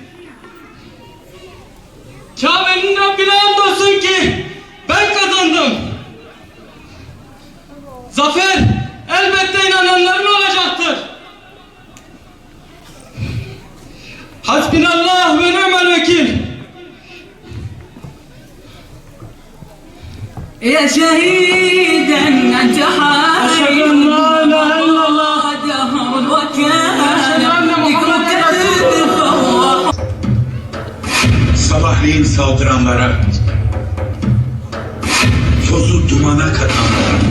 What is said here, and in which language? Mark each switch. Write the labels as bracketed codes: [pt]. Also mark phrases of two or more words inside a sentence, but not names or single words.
[tr] Kabe'nin Rabbine andolsun ki ben kazandım. Zafer elbette inananların olacaktır. [ar] حسبنا الله ونعم الوكيل. يا شهيدا أنت حي لا إله إلا الله دهر وكان [tr] Sabahleyin saldıranlara, tozu dumana katanlara,